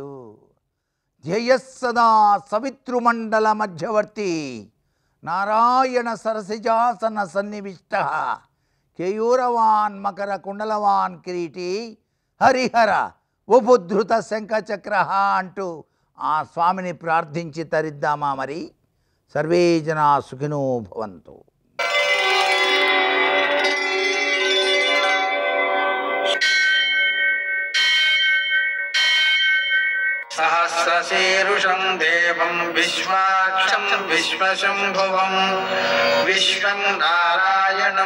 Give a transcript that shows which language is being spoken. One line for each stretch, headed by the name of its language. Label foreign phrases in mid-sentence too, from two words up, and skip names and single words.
Sanskrit: ध्येयस्सदा सवितृमण्डल मध्यवर्ती नारायण सरसिजासन सन्निविष्ट केयूरवान् मकर कुण्डलवान् किरीटी हरिहर उपधृत शङ्खचक्र
Telugu: అంటూ ఆ స్వామిని ప్రార్థించి తరిద్దామా మరి.
Sanskrit: सर्वे जना सुखिनो भवन्तु. सहस्रशीर्षं देवं विश्वाक्षं विश्वशम्भुवं विश्वं नारायणं